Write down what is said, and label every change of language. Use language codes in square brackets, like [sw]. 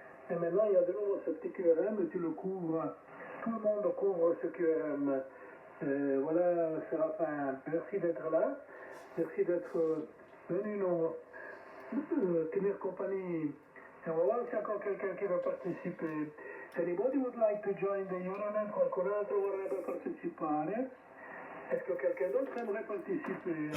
[fr] Et maintenant il y a de nouveau ce petit QRM et tu le couvres. Tout le monde couvre ce QRM. Voilà, Séraphin, merci d'être là. Merci d'être venu nous tenir compagnie. Et on va voir s'il y a encore quelqu'un qui veut participer. [en] Anybody would like to join the Euronet? [it] Qualcun altro vorrebbe partecipare? [fr] Est-ce que quelqu'un d'autre aimerait participer?